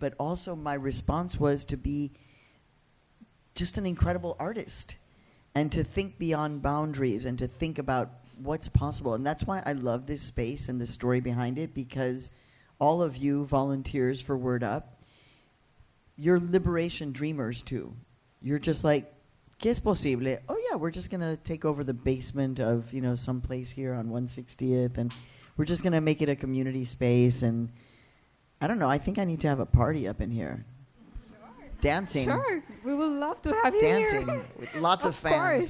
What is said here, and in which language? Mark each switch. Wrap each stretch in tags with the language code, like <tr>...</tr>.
<en>But also my response was to be just an incredible artist and to think beyond boundaries and to think about what's possible. And that's why I love this space and the story behind it, because all of you volunteers for Word Up, you're liberation dreamers too. You're just like,</en> <es>¿qué es posible?</es> <en>Oh yeah, we're just gonna take over the basement of some place here on 160th, and we're just gonna make it a community space. And I don't know. I think I need to have a party up in here. Dancing. Sure, we would love to have you Dancing here. with lots of fans.</en>